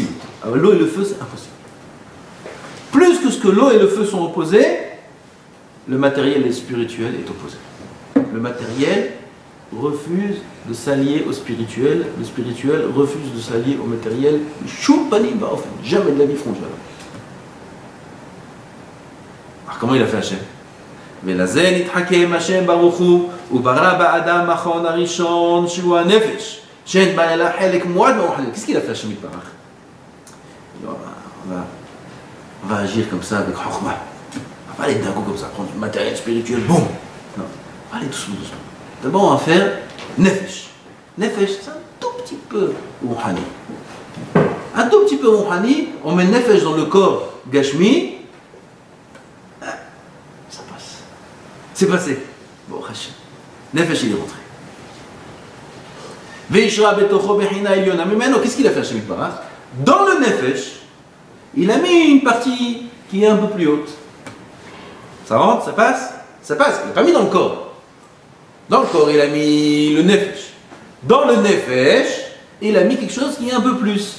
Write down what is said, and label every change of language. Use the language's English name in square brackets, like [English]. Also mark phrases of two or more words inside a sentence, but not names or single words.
[French] Alors l'eau et le feu, c'est impossible. Plus que ce que l'eau et le feu sont opposés, le matériel et le spirituel est opposé. Le matériel refuse de s'allier au spirituel, le spirituel refuse de s'allier au matériel. Jamais de la vie feront jamais. Alors comment il a fait Hachem? [Hebrew] ולזה נתחכם השם ברוך הוא וברא באדם מכון הראשון שהוא הנפש שאין בה אלא חלק מועט ומוחלט. [French] Qu'est-ce qu'il a fait [Hebrew] השם יתברך? [French] On va agir comme ça avec Chokhmah. On va pas aller d'un coup comme ça, prendre du matériel spirituel, boum. Non, on va aller doucement. D'abord on va faire Nefesh. Nefesh c'est un tout petit peu Rouhani. Un tout petit peu Rouhani, on met Nefesh dans le corps Gashmi. C'est passé. Bon, Hachem. Nefesh, il est rentré. [Hebrew] וישרה בתוכו בחינה עליונה ממנו. [French] Qu'est-ce qu'il a fait [Hebrew] השם יתברך? [French] Dans le Nefesh, il a mis une partie qui est un peu plus haute. Ça rentre, ça passe? Ça passe. Il n'a pas mis dans le corps. Dans le corps, il a mis le Nefesh. Dans le Nefesh, il a mis quelque chose qui est un peu plus.